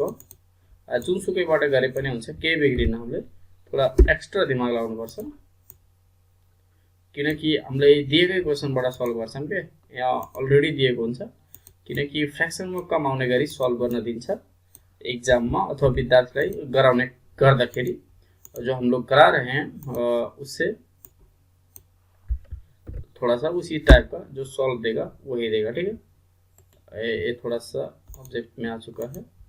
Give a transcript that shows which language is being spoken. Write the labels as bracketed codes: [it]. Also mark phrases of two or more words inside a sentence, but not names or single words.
[ne] जुनसुकैबाट गरे पनि हुन्छ, केही बिग्रिन्न। हामीले थोडा एक्स्ट्रा दिमाग लगाउनुपर्छ, किनकि हामीले दिएकै क्वेसनबाट सल्भ गर्छौँ के। यहाँ अलरेडी दिएको हुन्छ, किनकि फ्र्याक्सनमा कम आउने गरी सल्भ गर्न दिन्छ एग्जाममा अथवा विद्यार्थीलाई गराउने गर्दाखेरि। [hi] जो हम लोग करा रहे हैं उससे थोड़ा सा उसी टाइप का जो सॉल्व देगा वही देगा। ठीक है, ये थोड़ा सा ऑब्जेक्ट में आ चुका है।